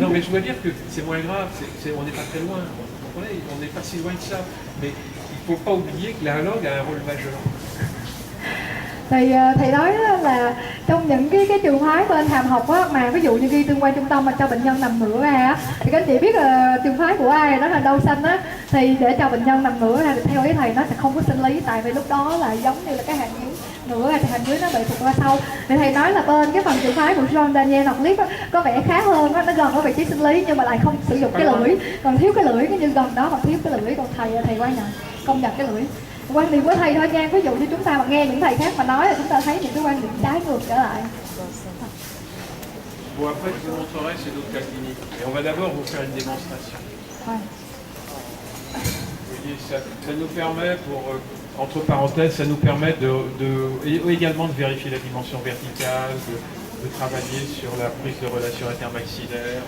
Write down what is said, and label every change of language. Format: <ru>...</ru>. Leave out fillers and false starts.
<fr>Non, mais je veux dire que c'est moins grave. On n'est pas très loin. Vous comprenez? On n'est pas si loin que ça. Mais il ne faut pas oublier que la langue a un rôle majeur.</fr> <vi>Thì thầy nói là trong những cái trường phái bên hàm học á, mà ví dụ như ghi tương quan trung tâm mà cho bệnh nhân nằm ngửa ra á, thì các anh chị biết là trường phái của ai đó là đau xanh á, thì để cho bệnh nhân nằm ngửa ra thì theo ý thầy nó sẽ không có sinh lý, tại vì lúc đó là giống như là cái hàm dưới ngửa ra thì hàm dưới nó bị thụt ra sau. Thì thầy nói là bên cái phần trường phái của Jean-Daniel Orpini có vẻ khá hơn á, nó gần ở vị trí sinh lý nhưng mà lại không sử dụng cái lưỡi, còn thiếu cái lưỡi, cái như gần đó mà thiếu cái lưỡi, còn thầy quan nhận công nhận cái lưỡi. Quan điểm của thầy thôi nha, ví dụ như chúng ta mà nghe những thầy khác mà nói là chúng ta thấy những cái quan điểm trái ngược trở lại.</vi> <fr>Bon, après, je vous montrerai ces autres cas cliniques. Et on va d'abord vous faire une démonstration. Ouais. Vous voyez, ça nous permet, entre parenthèses, ça nous permet également de vérifier la dimension verticale, de travailler sur la prise de relation intermaxillaire.</fr>